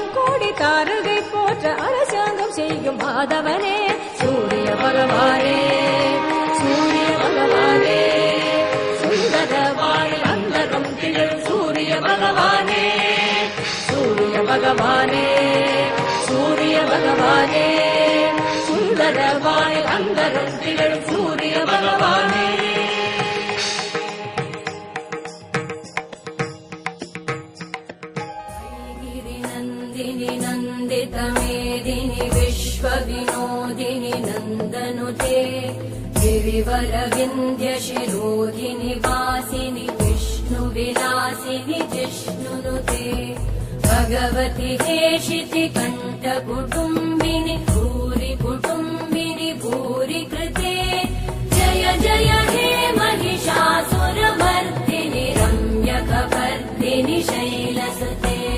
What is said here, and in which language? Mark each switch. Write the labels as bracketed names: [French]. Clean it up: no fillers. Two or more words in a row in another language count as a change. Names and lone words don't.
[Tamil] கோடி தாரகை போற்ற அரசாங்கம் செய்யும் மாதவனே சூரிய பகவானே சூரிய பகவானே சுந்தரவானில் அந்தரம் திகழும் சூரிய பகவானே சூரிய பகவானே சூரிய பகவானே சுந்தரவானில் அந்தரம் திகழும் சூரிய பகவானே [Sanskrit] नन्दिनि नन्दितमेदिनि विश्वविनोदिनि नन्दनुते गिरिवर विंध्य शिरोधिनि वासिनि विष्णु विलासिनि जिष्णुनुते भगवति हेशिति कंठ कुटुंबिनि भूरि कुटुंबिनि भूरि कृते जय जय हे महिषासुरमर्दिनि रम्यकपर्दिनि शैलसुते